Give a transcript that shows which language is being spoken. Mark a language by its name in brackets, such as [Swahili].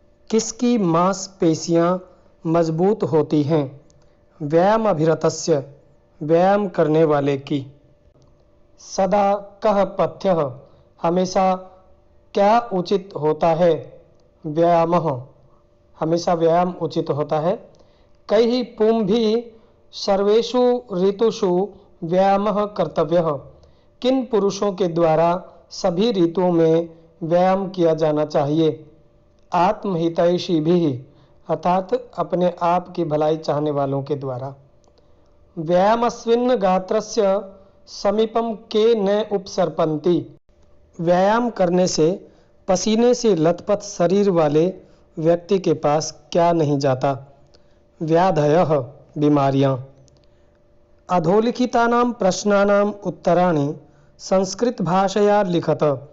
[Hindi] किसकी मांसपेशियां मजबूत होती हैं? [Sanskrit] व्यायामाभिरतस्य, [Hindi] व्यायाम करने वाले की। [Sanskrit] सदा कः पथ्यः, [Hindi] हमेशा क्या उचित होता है? व्यायामः, हमेशा व्यायाम उचित होता है। [Sanskrit] कैः पुंभिः सर्वेषु ऋतुषु व्यायामः कर्तव्यः। [Hindi] किन पुरुषों के द्वारा सभी ऋतुओं में व्यायाम किया जाना चाहिए? [Sanskrit] आत्महितैषिभिः, [Hindi] अर्थात अपने आप की भलाई चाहने वालों के द्वारा। [Sanskrit] व्यायामस्मिन् गात्रस्य समीपम के न उपसर्पन्ति। [Hindi] व्यायाम करने से पसीने से लथपथ शरीर वाले व्यक्ति के पास क्या नहीं जाता? [Sanskrit] व्याधयः, बीमारियां। अधोलिखितानां प्रश्नानां उत्तराणि संस्कृत भाषया लिखत।